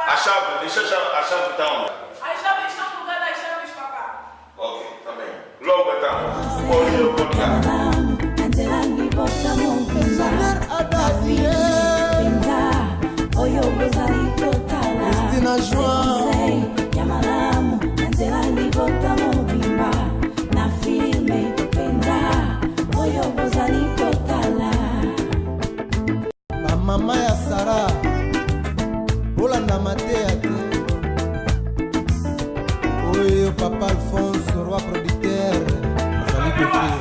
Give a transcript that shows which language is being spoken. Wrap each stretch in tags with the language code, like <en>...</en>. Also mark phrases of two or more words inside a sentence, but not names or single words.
<pt>A chave, deixa a chave está onde? As chaves estão no lugar das chaves, papá. Ok, tá bem. Logo então, pode eu contar.</pt> <ln>Cristina João bamama ya Sara olanda mateya te oyo papa Alphonse</ln> <fr>roi producteur</fr> <ln>azali kotea</ln>